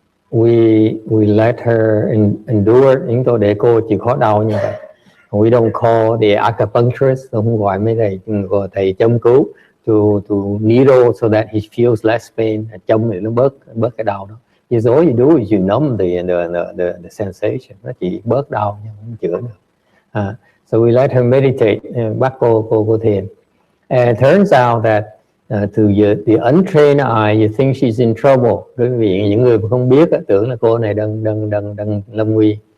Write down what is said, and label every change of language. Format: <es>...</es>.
<en>We let her endure,</en> <vi>chúng tôi để cô chịu khó đau như vậy.</vi> <en>We don't call the acupuncturist,</en> <vi>không gọi mấy thầy châm cứu</vi> <en>to needle so that he feels less pain.</en> <vi>Châm thì nó bớt cái đau đó.</vi> <en>Because all you do is you numb the sensation.</en> <vi>Nó chỉ bớt đau nhưng không chữa được.</vi> <en>So we let her meditate,</en> <vi>bắt cô thiền.</vi> <en>And it turns out that to the untrained eye, you think she's in trouble.</en> <vi>Quý vị, những người không biết tưởng là cô này đang lâm nguy.</vi>